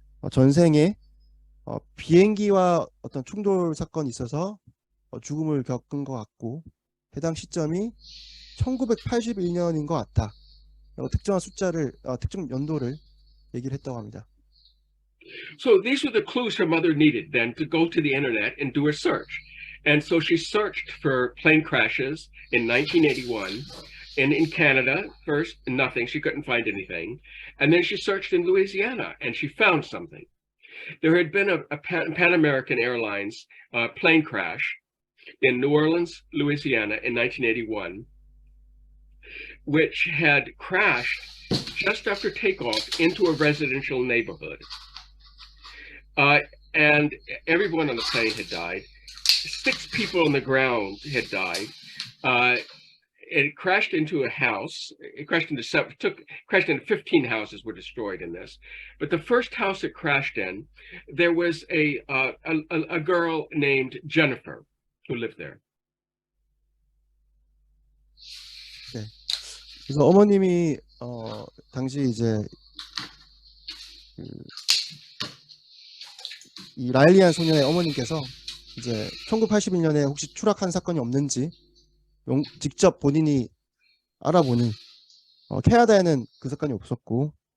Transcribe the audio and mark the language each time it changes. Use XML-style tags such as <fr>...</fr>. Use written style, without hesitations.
<ko>전생에 비행기와 어떤 충돌 사건이 있어서 죽음을 겪은 것 같고 해당 시점이 1981년인 것 같다. 특정한 숫자를 특정 연도를 얘기를 했다고 합니다.</ko> <en>So these were the clues her mother needed then to go to the internet and do a search. And so she searched for plane crashes in 1981. And in Canada, first, nothing. She couldn't find anything. And then she searched in Louisiana, and she found something. There had been a Pan American Airlines plane crash in New Orleans, Louisiana in 1981, which had crashed just after takeoff into a residential neighborhood. And everyone on the plane had died. 6 people on the ground had died. It crashed into a house. It crashed into 15 houses were destroyed in this. But the first house it crashed in, there was a girl named Jennifer who lived there.</en> <ko>네. 그래서 어머님이 당시 이제 이 라일리안 소녀의 어머님께서 이제 1981년에 혹시 추락한 사건이 없는지 직접 본인이 알아보니 캐나다에는 그 사건이 없었고</ko>